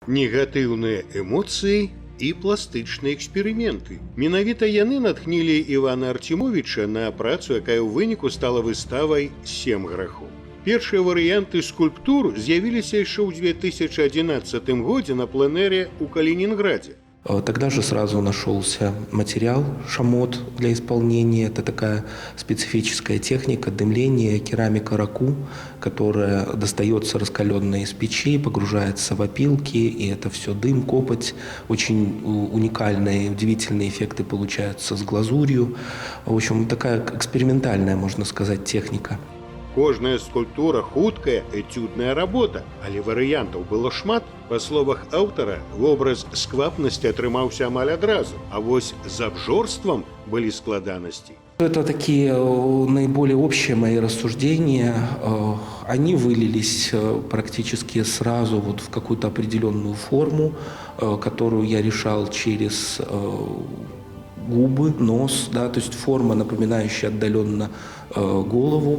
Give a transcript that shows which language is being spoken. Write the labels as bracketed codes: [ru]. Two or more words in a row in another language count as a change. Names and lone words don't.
[be] негатыўныя эмоцыі і пластычныя эксперыменты. Менавіта яны натхнілі Івана Арцімовіча на працу, якая ў выніку стала выставай «7 грахоў». Першыя варыянты скульптур з'явіліся яшчэ ў 2011 годзе на пленэре ў Калининграде. [ru] Тогда же сразу нашелся материал шамот для исполнения. Это такая специфическая техника дымления, керамика раку, которая достается раскаленной из печи, погружается в опилки, и это все дым, копоть. Очень уникальные, удивительные эффекты получаются с глазурью. В общем, такая экспериментальная, можно сказать, техника. [be] Кожная скульптура хуткая, этюдная работа, але варыянтаў было шмат. Па словах аўтара, вобраз сквапнасці атрымаўся амаль адразу, а вось з абжорствам былі складанасці. [ru] Это такие наиболее общие мои рассуждения. Они вылились практически сразу вот в какую-то определенную форму, которую я решал через губы, нос, да, то есть форма, напоминающая отдаленно голову.